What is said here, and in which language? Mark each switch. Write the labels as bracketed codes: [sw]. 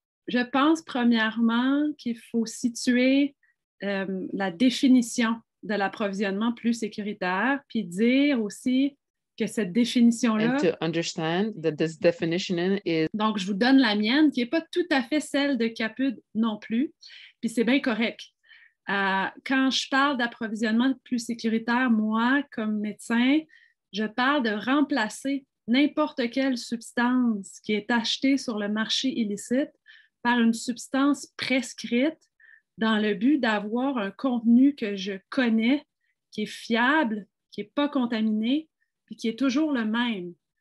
[fr] Je pense premièrement qu'il faut situer la définition de l'approvisionnement plus sécuritaire, puis dire aussi que cette définition-là... [en] And to understand that this definition is... [fr] Donc, je vous donne la mienne, qui n'est pas tout à fait celle de CAPUD non plus, puis c'est bien correct. Quand je parle d'approvisionnement plus sécuritaire, moi, comme médecin, je parle de remplacer n'importe quelle substance qui est achetée sur le marché illicite par une substance prescrite dans le but d'avoir un contenu que je connais, qui est fiable, qui n'est pas contaminé, puis qui est toujours le même.